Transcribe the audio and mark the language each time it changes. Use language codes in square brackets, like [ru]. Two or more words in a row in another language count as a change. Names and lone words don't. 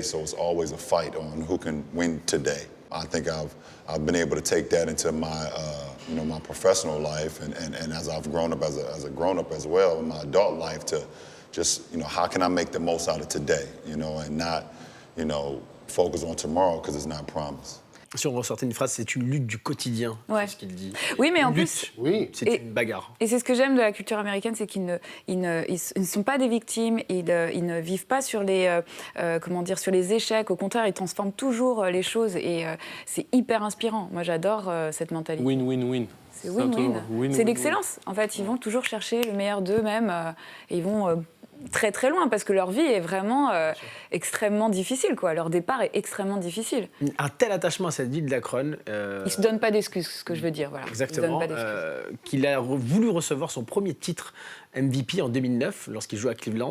[en] So it's always a fight on who can win today. I think I've been able to take that into my my professional life, and as I've grown up as a grown up as well in my adult life, to just how can I make the most out of today, and not focus on tomorrow because it's not promised. [fr] Si on ressortait une phrase, c'est une lutte du quotidien, ouais. C'est ce qu'il dit. Oui, mais en plus, c'est une bagarre. Et c'est ce que j'aime de la culture américaine, c'est qu'ils ne sont pas des victimes, ils ne vivent pas sur les échecs. Au contraire, ils transforment toujours les choses, et c'est hyper inspirant. Moi, j'adore cette mentalité. [en] Win-win-win. [fr] C'est win-win. C'est l'excellence. En fait, ils vont toujours chercher le meilleur d'eux-mêmes, et ils vont très très loin, parce que leur vie est vraiment extrêmement difficile, quoi. Leur départ est extrêmement difficile. Un tel attachement à cette ville d'Akron. Il se donne pas d'excuses, ce que je veux dire. Voilà. Exactement. Qu'il a voulu recevoir son premier titre MVP en 2009, lorsqu'il jouait à Cleveland.